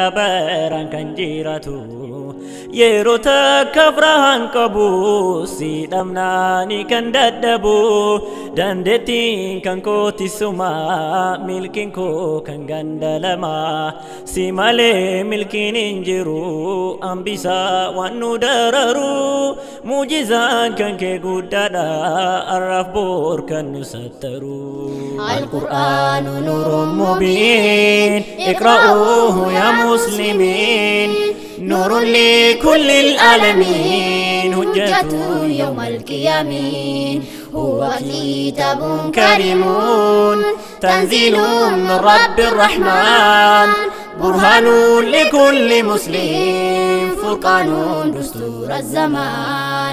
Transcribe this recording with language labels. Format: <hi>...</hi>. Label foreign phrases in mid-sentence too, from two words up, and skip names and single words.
<om>baraan kan jiraatu yeroo takka firaan qabu si dhabnaani kan dadhabu dandeettiin kan kootisuma milkiin koo kan gandalama si malee milkiin hin jiru hambisaa waan nu dararu muujizaan kan kee guddaadha arraaf boor kan nu sattaru.</om> <ar>القرآن نور مبين اقرأوه يا مسلمين نور لكل العالمين هجة يوم القيامة. هو كتاب كريم تنزيل من رب الرحمن برهان لكل مسلم فرقان دستور الزمان.</ar>